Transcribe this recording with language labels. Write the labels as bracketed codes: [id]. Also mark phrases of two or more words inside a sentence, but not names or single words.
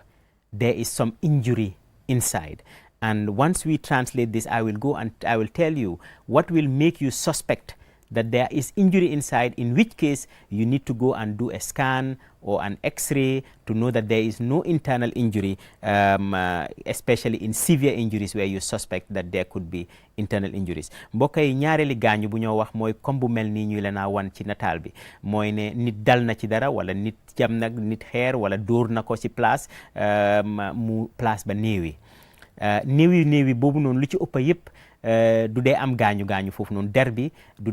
[en] There is some injury inside. And once we translate this, I will go and I will tell you what will make you suspect that there is injury inside, in which case you need to go and do a scan or an x-ray to know that there is no internal injury, especially in severe injuries where you suspect that there could be internal injuries. [wo] mbokk yi ñaareeli gaañu bu ñoo wax mooy comme bu mel nii ñu leen a wan ci nataal bi mooy ne nit dal na ci dara wala nit jam nag nit xeer wala dóor na ko ci place mu place ba néewi néewi boobu noonu lu ci ëpp yëpp du dee am gaañu foofu noonu der bi du